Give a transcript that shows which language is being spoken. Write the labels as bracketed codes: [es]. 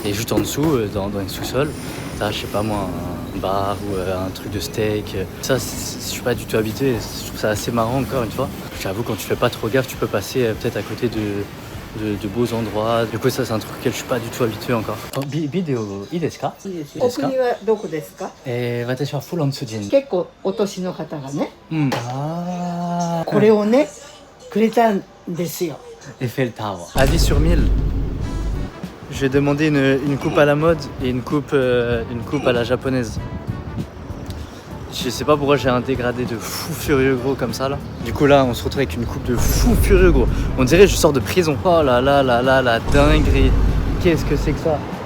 [fr] Et juste en dessous, dans les sous-sols, t'as, je sais pas moi, un bar ou un truc de steak. Ça, je suis pas du tout habitué. Je trouve ça assez marrant, encore une fois. J'avoue, quand tu fais pas trop gaffe, tu peux passer peut-être à côté de beaux endroits. Du coup, ça, c'est un truc auquel je suis pas du tout habitué encore. [ja] Vidéo,いいですか? いいですよ。お国はどこですか？私はフランス人。結構お年の方がね、あこれをねくれたんですよ。 Eiffel Tower. Avis sur 1000. [fr] Je vais demander une coupe à la mode et une coupe à la japonaise. Je sais pas pourquoi j'ai un dégradé de fou furieux gros comme ça là. Du coup là on se retrouve avec une coupe de fou furieux gros. On dirait que je sors de prison. Oh là là là là la dinguerie. Qu'est-ce que c'est que ça?